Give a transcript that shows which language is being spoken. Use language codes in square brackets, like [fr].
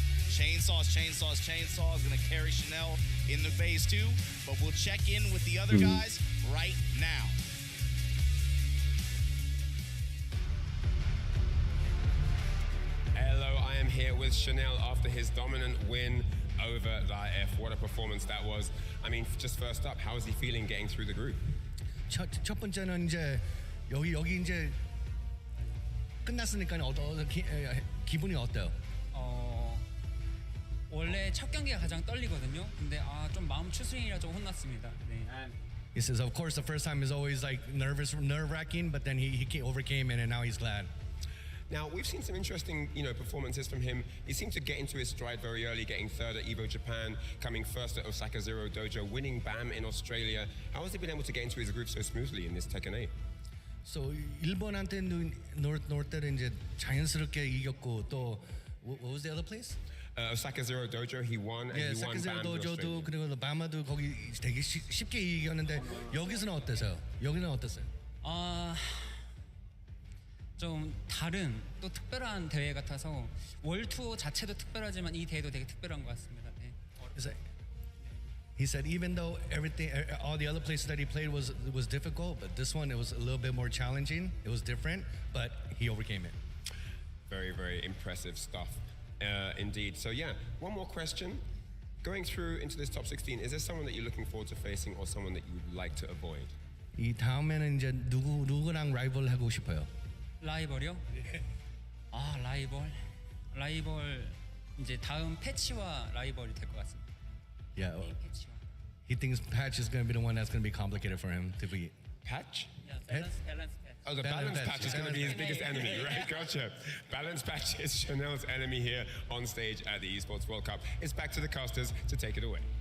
[en] Chainsaws gonna carry Chanel in the phase 2, but we'll check in with the other guys right now. Hello, I am here with Chanel after his dominant win over Laif. What a performance that was. I mean, just first up, how is he feeling getting through the group? [ko] 첫 번째는 이제 여기 이제 끝났으니까 기분이 어때요? 원래 첫 경기가 가장 떨리거든요. 근데 좀 마음 추스리느라 좀 혼났습니다. 네. [en] He says, of course, the first time is always like nerve-wracking, but then he overcame it, and now he's glad. Now, we've seen some interesting, performances from him. He seemed to get into his stride very early, getting third at EVO Japan, coming first at Osaka Zero Dojo, winning BAM in Australia. How has he been able to get into his groove so smoothly in this Tekken 8? [ko] So 일본한테는 놀 때는 이제 자연스럽게 이겼고 또 [en] what was the other place? Osaka Zero Dojo, he won, and he won Osaka BAM [ko] Zero Dojo도 그리고 바마도 거기 되게 쉽게 이겼는데 여기서는 어땠어요? 여기는 어땠어요? 좀 다른 또 특별한 대회 같아서 월투어 자체도 특별하지만 이 대회도 되게 특별한 것 같습니다. 네. [en] He said even though all the other places that he played was difficult, but this one it was a little bit more challenging. It was different, but he overcame it. Very, very impressive stuff, indeed. So yeah, one more question. Going through into this top 16, is there someone that you're looking forward to facing, or someone that you'd like to avoid? [ko] 이 다음에는 이제 누구랑 라이벌 하고 싶어요? 라이벌이요? 라이벌 이제 다음 패치와 라이벌이 될 것 같습니다. [en] Yeah. He thinks Patch is going to be the one that's going to be complicated for him to beat. Patch? Yeah, balance patch. Oh, the balance patch is going to be his biggest enemy, right? Gotcha. Balance patch is Chanel's enemy here on stage at the Esports World Cup. It's back to the casters to take it away.